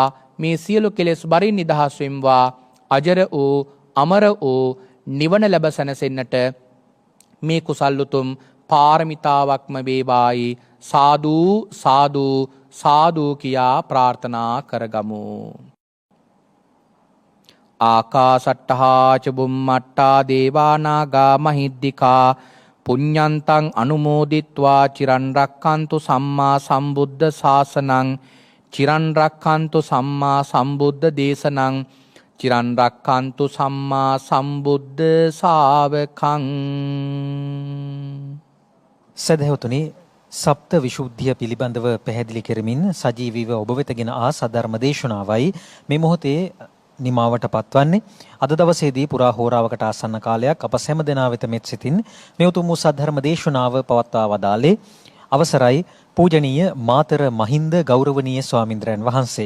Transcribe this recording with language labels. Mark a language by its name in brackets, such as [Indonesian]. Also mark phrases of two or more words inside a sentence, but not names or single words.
[Sinhala] මේ සියලු කෙලෙස් බරින් නිදහස් වෙම්වා. අජර වූ අමර වූ නිවන ලැබ සැනසෙන්නට මේ කුසල් උතුම් පාරමිතාවක්ම වේවායි සාදු සාදු සාදු කියා ප්‍රාර්ථනා කරගමු. [Pali] ආකාසට්ටහා ච බුම්මට්ටා දේවා නාග මහිද්దికා පුඤ්ඤන්තං අනුමෝදිත්වා චිරන් රක්칸තු සම්මා සම්බුද්ධ ශාසනං චිරන් රක්칸තු සම්මා සම්බුද්ධ දේශනං චිරන් රක්칸තු සම්මා සම්බුද්ධ ශාවකං. [Sinhala] සදහවතුනි, සප්ත විශුද්ධිය පිළිබඳව පැහැදිලි කරමින් සජීවීව ඔබ වෙතගෙන ආ සද්ධර්ම දේශනාවයි මේ මොහොතේ නිමාවට පත්වන්නේ. අද දවසේදී පුරා හෝරාවකට ආසන්න කාලයක් අප සෑම දෙනා වෙත මෙත් සිතින් මේ උතුම් වූ සද්ධර්ම දේශනාව පවත්වා වදාළේ අවසරයි පූජනීය මාතර මහින්ද ගෞරවනීය ස්වාමින්ද්‍රයන් වහන්සේ.